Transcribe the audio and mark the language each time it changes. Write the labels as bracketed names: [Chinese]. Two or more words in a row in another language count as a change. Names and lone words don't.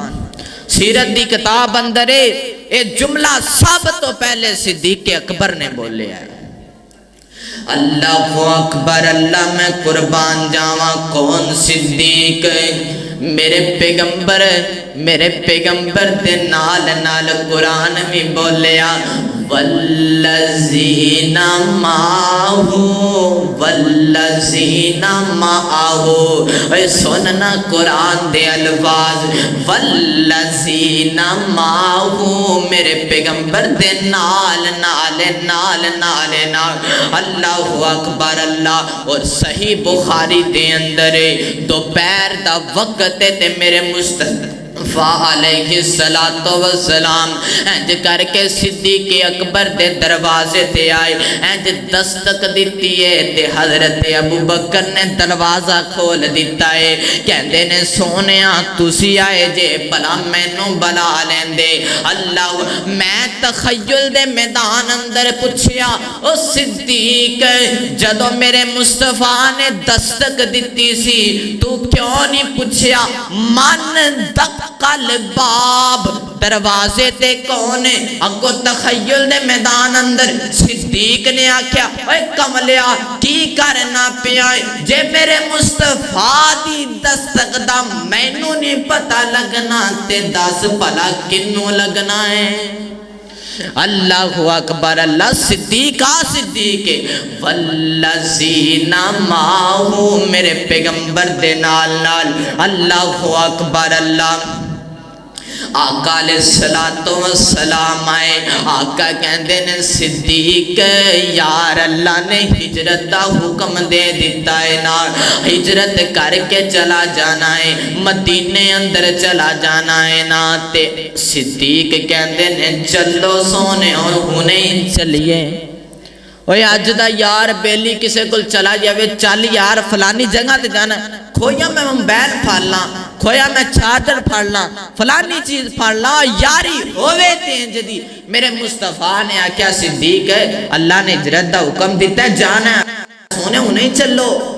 [Punjabi] سیرت دی کتاب اندرے اے جملہ سب تو پہلے صدیق اکبر نے بولے ہے، [Arabic] اللہ اکبر [Punjabi] اللہ میں قربان جاواں کون صدیق میرے پیغمبر دے نال نال قرآن بھی بولیا [Arabic] والذین معہو [Punjabi] اے سننا قرآن دے الفاظ [Arabic] والذین معہو [Punjabi] میرے پیغمبر دے نال [Arabic] اللہ اکبر [Punjabi] اللہ. اور صحیح بخاری دے اندر دوپہر دا وقت تے میرے مصطفیٰ [Arabic] علیہ السلام [Punjabi] انج کر کے صدیق اکبر دے دروازے تے آئے انج دستک دیتی ہے تے حضرت ابو بکر نے دروازہ کھول دیتا ہے کہندے نے سونیا تسی آئے جے بلا مینوں بلا لیندے. اللہ میں تخیل دے میدان اندر پوچھیا او صدیق جدو میرے مصطفیٰ نے دستک دیتی سی تو کیوں نہیں پوچھیا [Arabic] من دقل باب [Punjabi] دروازے تے کون ہے. اگو تخیل دے میدان اندر صدیق نے آکھیا اے کملیا کی کرنا پیا جے میرے مصطفیٰ دی دستک دا مینوں نہیں پتہ لگنا تے دس بھلا کنوں لگنا ہے. [Arabic] اللہ اکبر [Punjabi] اللہ صدیق [Arabic] والذین معہو [Punjabi] میرے پیغمبر دے نال [Arabic] اللہ اکبر [Punjabi] اللہ. آقا [Arabic] علیہ السلام [Punjabi] آئے آقا کہندے نے صدیق یار اللہ نے ہجرت دا حکم دے دیتا ہے نا ہجرت کر کے چلا جانا ہے مدینے اندر چلا جانا ہے نا تے صدیق کہندے نے چلو سونے اور ہنے چلیے. اوے اج دا یار بیلی کسے کول چلا جاوے چل یار فلانی جگہ تے جانا کھویا میں موبائل پھاڑنا کھویا میں چارجر پھاڑنا فلانی چیز پھاڑنا یاری ہووے تینج دی. میرے مصطفیٰ نے آکھیا صدیق ہے اللہ نے ہجرت دا حکم دیتا ہے جانا سونے انہیں چلو.